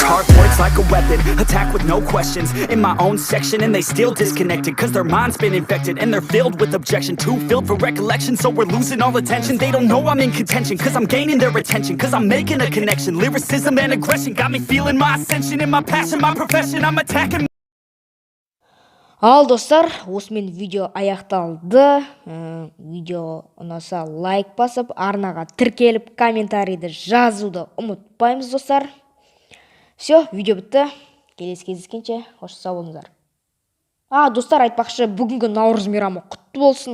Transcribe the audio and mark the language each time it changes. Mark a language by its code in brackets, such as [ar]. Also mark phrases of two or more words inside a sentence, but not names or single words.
[en] Hard words like a weapon, attack with no questions. In my own section and they still disconnected, cause their mind's been infected and they're filled with objection. Too filled for recollection, so we're losing all attention. They don't know I'm in contention, cause I'm gaining their attention. Cause I'm making a connection, lyricism and aggression got me feeling my ascension. In my passion, my profession, I'm attacking. [kk] Ал достар, осымен видео аяқталды. Видео ұнаса лайк басып, арнаға тіркеліп, комментарийді жазуды ұмытпаймыз достар. Все, видео бітті. Келесі кездескенше, қош сау болыңыздар. Достар, айтпақшы, бүгінгі Наурыз мейрамы құтты болсын.